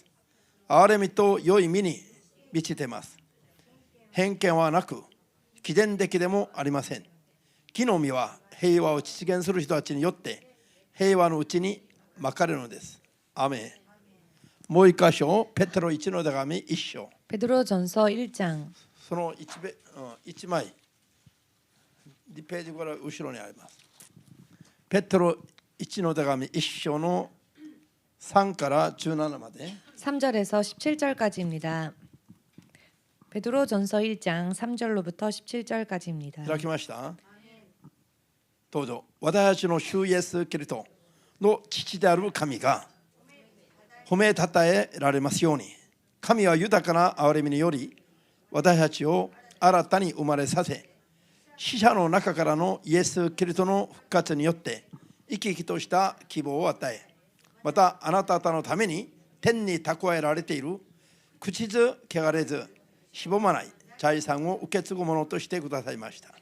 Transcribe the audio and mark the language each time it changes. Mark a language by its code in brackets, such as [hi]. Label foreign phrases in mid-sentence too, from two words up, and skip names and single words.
[ja] 憐れみと良い身に満ちています。偏見はなく毅然的でもありません。義の実は平和を実現する人たちによって平和のうちにまかれるのです。アメン。もう一箇所、ペテロ1の手紙1章。 [ko] 베드로전서 1장. [ja] その1枚、2ページから後ろにあります。ペテロ1の手紙1章の3から17まで。 [ko] 3절에서 17절까지입니다. 베드로전서 1장 3절로부터 17절까지입니다. [ja] 開きました。どうぞ。私たちの主イエスキリストの父である神が褒めたたえられますように。神は豊かな憐れみにより私たちを新たに生まれさせ、死者の中からのイエス・キリストの復活によって生き生きとした希望を与え、またあなた方のために天に蓄えられている朽ちず汚れずしぼまない財産を受け継ぐものとしてくださいました。